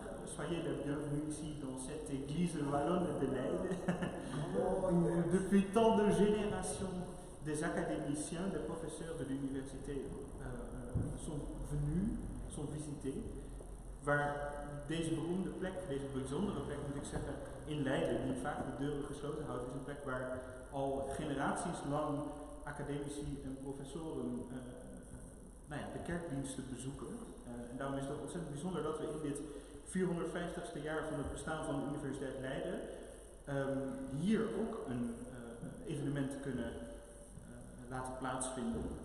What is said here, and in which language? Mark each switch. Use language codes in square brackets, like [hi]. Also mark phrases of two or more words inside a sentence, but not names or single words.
[fr] soyez les bienvenus ici dans cette église wallonne de Leiden. Depuis tant de générations, des académiciens, des professeurs de l'université sont venus, sont visités, [nl] waar deze beroemde plek, deze bijzondere plek moet ik zeggen, in Leiden, die vaak de deuren gesloten houdt, is een plek waar al generaties lang academici en professoren de kerkdiensten bezoeken. En daarom is het ook ontzettend bijzonder dat we in dit 450ste jaar van het bestaan van de Universiteit Leiden hier ook een evenement kunnen laten plaatsvinden.